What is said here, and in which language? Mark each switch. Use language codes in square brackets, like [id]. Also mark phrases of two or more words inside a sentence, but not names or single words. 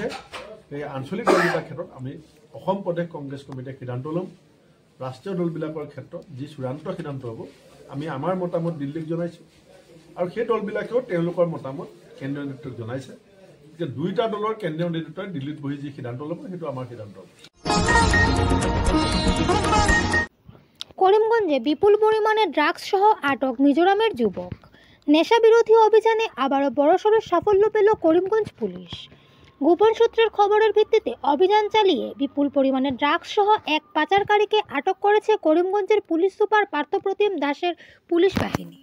[as] এই আঞ্চলিক দলকেইটাৰ ক্ষেত্ৰত আমি অসম প্ৰদেশ কংগ্ৰেছ কমিটিয়ে সিদ্ধান্ত ল'ম। ৰাষ্ট্ৰীয় দলবিলাকৰ ক্ষেত্ৰত যি চূড়ান্ত সিদ্ধান্ত হ'ব, আমি আমাৰ মতামত দিল্লীক জনাইছোঁ, আৰু সেই দলবিলাকেও তেওঁলোকৰ মতামত কেন্দ্ৰীয় নেতৃত্বক জনাইছে। গতিকে 2টা দলৰ কেন্দ্ৰীয় নেতৃত্বই দিল্লীত বহি যি সিদ্ধান্ত ল'ব, সেইটো আমাৰ সিদ্ধান্ত হ'ব। [bn] করিমগঞ্জে বিপুল পরিমাণে ড্রাগস সহ আটক মিজোরামের যুবক। নেশা বিরোধী অভিযানে আবারও বড়সড় সাফল্য পেল করিমগঞ্জ পুলিশ। গোপন সূত্রের খবরের ভিত্তিতে অভিযান চালিয়ে বিপুল পরিমাণে ড্রাগস সহ এক পাচারকারীকে আটক করেছে করিমগঞ্জের পুলিশ সুপার পার্থপ্রতিম দাসের পুলিশ বাহিনী।